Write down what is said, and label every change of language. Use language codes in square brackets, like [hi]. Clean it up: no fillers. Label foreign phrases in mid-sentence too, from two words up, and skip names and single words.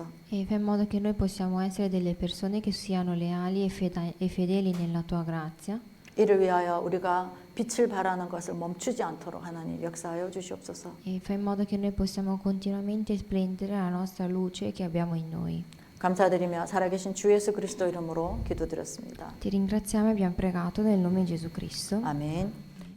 [it] E fai in modo che noi possiamo essere delle persone che siano leali e fedeli nella tua grazia. [ko] 이를 위하여 우리가 빛을 발하는 것을 멈추지 않도록 하나님 역사하여 주시옵소서. [it] e fai in modo che noi possiamo continuamente splendere la nostra luce che abbiamo in noi. [ko] 감사드리며 살아계신 주 예수 그리스도 이름으로 기도드렸습니다. [it] Ti ringraziamo e abbiamo pregato nel nome di Gesù Cristo. [ko] 아멘.